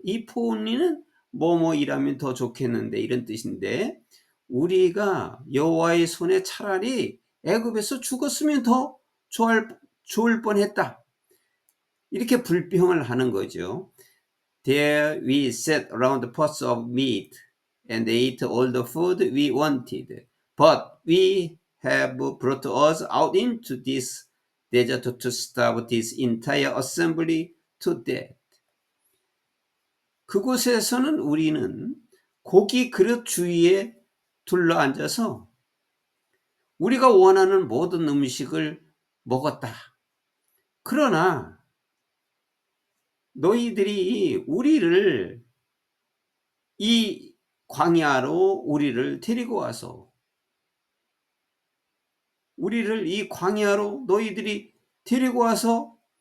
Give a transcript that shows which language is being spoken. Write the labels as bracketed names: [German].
[Korean] 이 포니는 뭐뭐이라면 더 좋겠는데, 이런 뜻인데, 우리가 여호와의 손에 차라리 애굽에서 죽었으면 더 좋을 뻔했다. 이렇게 불평을 하는 거죠. [English] There we sat around pots of meat and ate all the food we wanted, but we have brought us out into this desert to starve this entire assembly to death. [Korean] 그곳에서는 우리는 고기 그릇 주위에 둘러앉아서 우리가 원하는 모든 음식을 먹었다. 그러나 너희들이 우리를 이 광야로 우리를 데리고 와서, 우리를 이 광야로 너희들이 데리고 와서